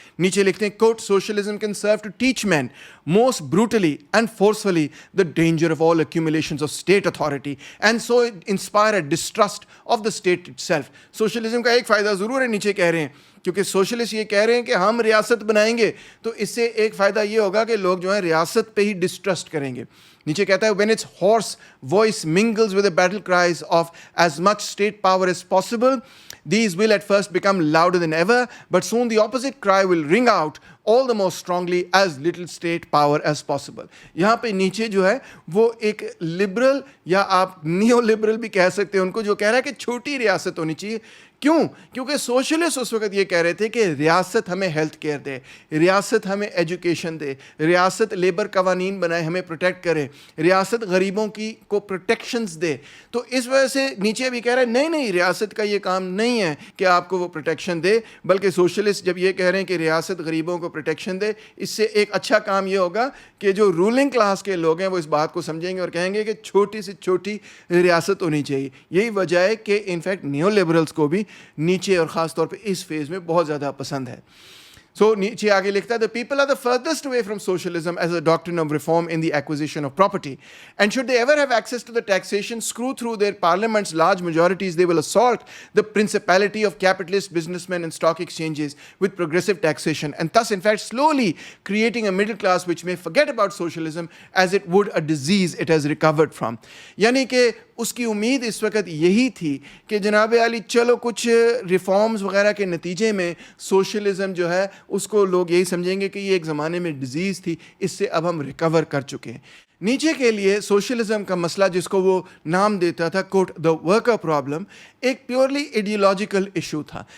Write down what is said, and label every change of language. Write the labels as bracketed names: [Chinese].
[Urdu] نیچے لکھتے ہیں کوٹ [English] Socialism can serve to teach men most brutally and forcefully the danger of all accumulations of state authority and so inspire a distrust of the state itself. [Urdu] Socialism کا ایک فائدہ ضرور ہے، نیچے کہہ رہے ہیں، کیونکہ سوشلسٹ یہ کہہ رہے ہیں کہ ہم ریاست بنائیں گے تو اس سے ایک فائدہ یہ ہوگا کہ لوگ جو ہیں ریاست پہ ہی ڈسٹرسٹ کریں گے. نیچے کہتا ہے [English] when its hoarse voice mingles with the battle cries of as much state power as possible, these will at first become louder than ever, but soon the opposite cry will ring out all the more strongly as little state power as possible. [Urdu] یہاں پہ نیچے جو ہے وہ ایک liberal یا آپ neo liberal بھی کہہ سکتے ہیں ان کو، جو کہہ رہا ہے کہ چھوٹی ریاست ہونی چاہیے، کیوں؟ کیونکہ سوشلسٹ اس وقت یہ کہہ رہے تھے کہ ریاست ہمیں ہیلتھ کیئر دے، ریاست ہمیں ایجوکیشن دے، ریاست لیبر قوانین بنائے ہمیں پروٹیکٹ کرے، ریاست غریبوں کی کو پروٹیکشنز دے. تو اس وجہ سے نیچے بھی کہہ رہے ہیں نہیں ریاست کا یہ کام نہیں ہے کہ آپ کو وہ پروٹیکشن دے، بلکہ سوشلسٹ جب یہ کہہ رہے ہیں کہ ریاست غریبوں کو پروٹیکشن دے، اس سے ایک اچھا کام یہ ہوگا کہ جو رولنگ کلاس کے لوگ ہیں وہ اس بات کو سمجھیں گے اور کہیں گے کہ چھوٹی سے چھوٹی ریاست ہونی چاہیے. یہی وجہ ہے کہ انفیکٹ نیو لبرلس کو بھی نیچے اور خاص طور پہ اس فیز میں بہت زیادہ پسند ہے. سو نیچے آگے لکھتا ہے, [English] the people are the furthest away from socialism as a doctrine of reform in the acquisition of property. And should they ever have access to the taxation, screw through their parliaments large majorities, they will assault the principality of capitalist businessmen and stock exchanges with progressive taxation, and thus in fact slowly creating a middle class which may forget about socialism as it would a disease it has recovered from. [Urdu] یعنی کہ اس کی امید اس وقت یہی تھی کہ جناب علی چلو کچھ ریفارمز وغیرہ کے نتیجے میں سوشلزم جو ہے اس کو لوگ یہی سمجھیں گے کہ یہ ایک زمانے میں ڈیزیز تھی, اس سے اب ہم ریکور کر چکے ہیں. نیچے کے لیے سوشلزم کا مسئلہ جس کو وہ نام دیتا تھا کوٹ دا ورکر پرابلم, ایک پیورلی ایڈیولوجیکل ایشو تھا.